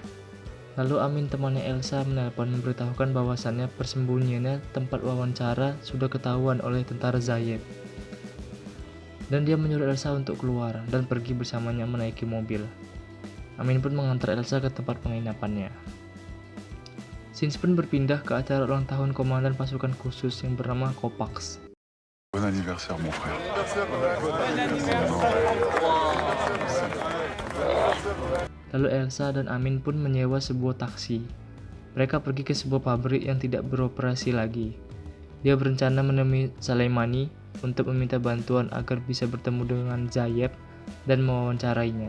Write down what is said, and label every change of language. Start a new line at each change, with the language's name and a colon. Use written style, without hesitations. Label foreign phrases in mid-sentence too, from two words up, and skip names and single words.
Indonesian: Lalu Amin, temannya Elsa, menelpon memberitahukan bahwasannya persembunyiannya tempat wawancara sudah ketahuan oleh tentara Zayed. Dan dia menyuruh Elsa untuk keluar dan pergi bersamanya menaiki mobil. Amin pun mengantar Elsa ke tempat penginapannya. Scenes pun berpindah ke acara ulang tahun komandan pasukan khusus yang bernama Kopax.
French: Bon anniversaire mon frère.
Indonesian: Lalu Elsa dan Amin pun menyewa sebuah taksi. Mereka pergi ke sebuah pabrik yang tidak beroperasi lagi. Dia berencana menemui Saleimani untuk meminta bantuan agar bisa bertemu dengan Zayed dan mewawancarainya.